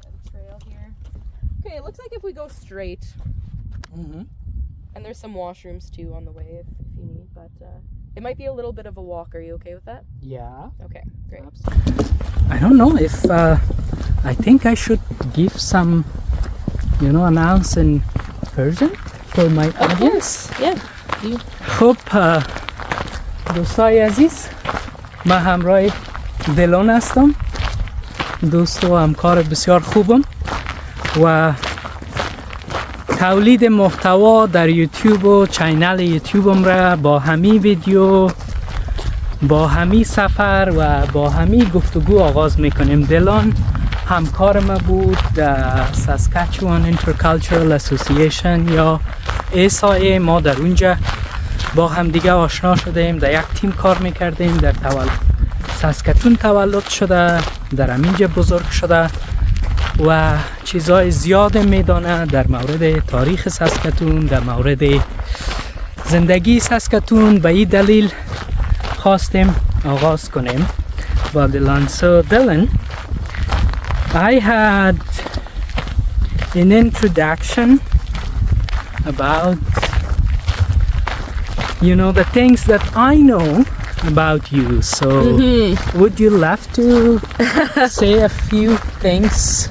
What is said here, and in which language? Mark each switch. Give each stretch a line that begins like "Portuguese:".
English: Trail here. Okay, it looks like if we go straight, and there's some washrooms too on the way if you need, but it might be a little bit of a walk. Are you okay with that? Yeah. Okay, great. I don't know if I think I should give some, announce in Persian for my audience. Yeah.
Persian: خب دوستای عزیز، من همراه دیلون هستم، دوست و همکار بسیار خوبم و تولید محتوا در یوتیوب و چینل یوتیوبم را با همین ویدیو، با همین سفر و با همین گفتگو آغاز میکنیم. دیلون همکار ما بود در ساسکاتون اینترکالچرال اسوسییشن یا ایسای. ما در اونجا با هم دیگه آشنا شدیم، در یک تیم کار میکردیم. در ساسکاتون تولد شده، در همینجا بزرگ شده و چیزهای زیاد میدانه در مورد تاریخ ساسکاتون، در مورد زندگی ساسکاتون. به این دلیل خواستیم آغاز کنیم با دیلون.
English: So Dylan, I had an introduction about the things that I know about you. So would you love to say a few things?